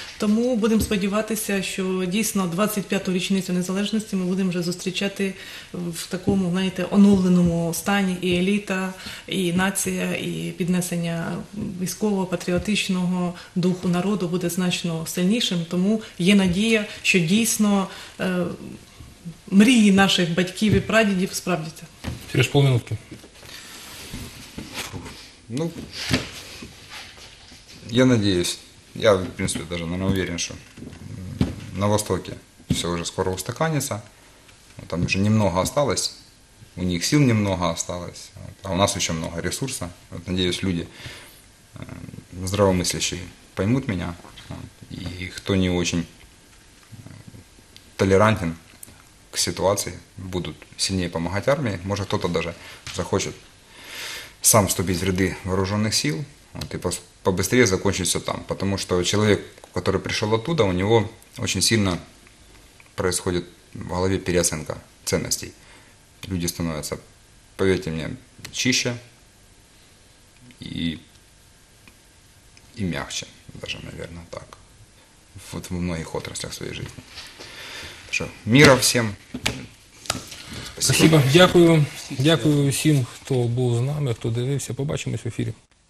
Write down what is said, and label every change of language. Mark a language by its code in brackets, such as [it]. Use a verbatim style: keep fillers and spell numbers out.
[uk] Тому будемо сподіватися, що дійсно двадцять п'яту річницю незалежності ми будемо вже зустрічати в такому, знаєте, оновленому стані і еліта, і нація, і піднесення військово-патріотичного духу народу буде значно сильнішим, тому є надія, що дійсно е, мрії наших батьків і прадідів справдяться. [ru] Через полминутки. Ну, я надеюсь, я в принципе даже, наверное, уверен, что на Востоке все уже скоро устаканится, там уже немного осталось, у них сил немного осталось, а у нас еще много ресурса. Вот, надеюсь, люди здравомыслящие поймут меня, и кто не очень толерантен к ситуации, будут сильнее помогать армии. Может, кто-то даже захочет сам вступить в ряды вооруженных сил, вот, и побыстрее закончить все там. Потому что человек, который пришел оттуда, у него очень сильно происходит в голове переоценка ценностей. Люди становятся, поверьте мне, чище и и мягче, даже, наверное, так, вот в многих отраслях своей жизни. Что, мира всем. Спасибо. Спасибо. [uk] Дякую. Дякую всім, хто був з нами, хто дивився. Побачимось в ефірі.